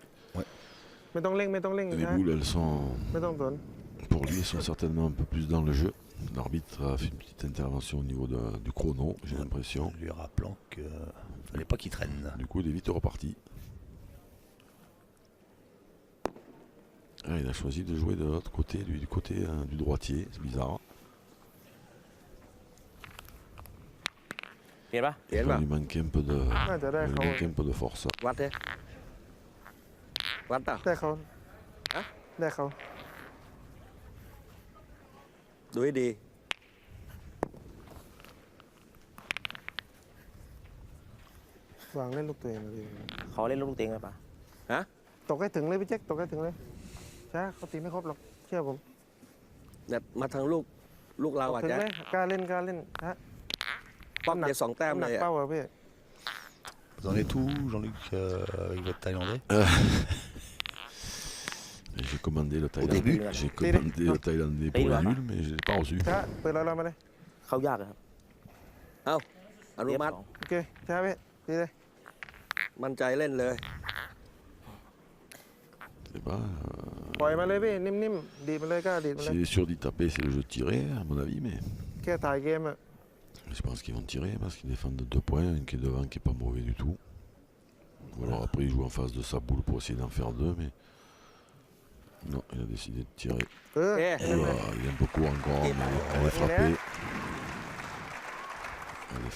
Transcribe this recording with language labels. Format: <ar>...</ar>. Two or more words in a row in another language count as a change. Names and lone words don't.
<th>ไม่ต้องเร่งไม่ต้องเร่ง</th> <fr>Les</fr> <th>นะ</th> <fr>boules elles sont,</fr> <th>ไม่ต้องสน</th> <fr>pour lui, elles sont certainement un peu plus dans le jeu. L'arbitre a fait une petite intervention au niveau du chrono, j'ai l'impression. Lui rappelant que fallait pas qu'il traîne. Du coup, il est vite reparti. Ah, il a choisi de jouer de l'autre côté, lui, du côté du droitier, c'est bizarre.</fr> <th>เปลี่ยนปะ เปลี่ยนป่ะ</th> <fr>Il lui manquait un peu de,</fr> <th>น่าจะได้</th> <fr>il</fr> <th>เขา</th> <fr>lui manquait un peu de force.</fr> <th>วัดเลยวัดเปล่า ได้เขา ฮะ ได้เขา ดูให้ดี วางเล่นลูกตัวเองเลย เขาเล่นลูกเต็งเลยปะ ตกให้ถึงเลยพี่แจ็คตกให้ถึงเลยช้าเขาตีไม่ครบหรอกเชื่อผม เนี่ยมาทางลูกเราอ่ะ ถึง จ๊ะ เลยกล้าเล่นช้า ป้อมเดียวสองแต้ม น้ำห เล นัก ยอ่ะ เป้าอะพี่</th> <fr>Vous en êtes où, Jean-Luc, avec votre Thaïlandais J'ai commandé le Thaïlandais. début J'ai commandé le Thaïlandais pour le nul, mais je ne l'ai pas reçu.</fr> <th>ช้าเปิดเรามาเลย เข้ายากอะครับ อนุมัติ เรียบสอง โอเคช้าพี่ดีเลย มั่นใจเล่นเลย</th> <fr>C'est pas,</fr> <th>ปล่อยมาเลยพี่นิ่มๆดีดมาเลยกล้าดีดมาเลย</th> <fr>s'il est sûr d'y taper, c'est le jeu de tirer, à mon avis, mais</fr> <th>แค่ถ่ายเกมอะ</th> <fr>je pense qu'ils vont tirer parce qu'ils défendent de 2 points, un qui est devant qui est pas mauvais du tout. Ou alors après il joue en face de sa boule pour essayer d'en faire 2, mais non, il a décidé de tirer. เออ เอ๊ะ Oula, il est un peu court encore, mais elle est frappée. Elle est</fr>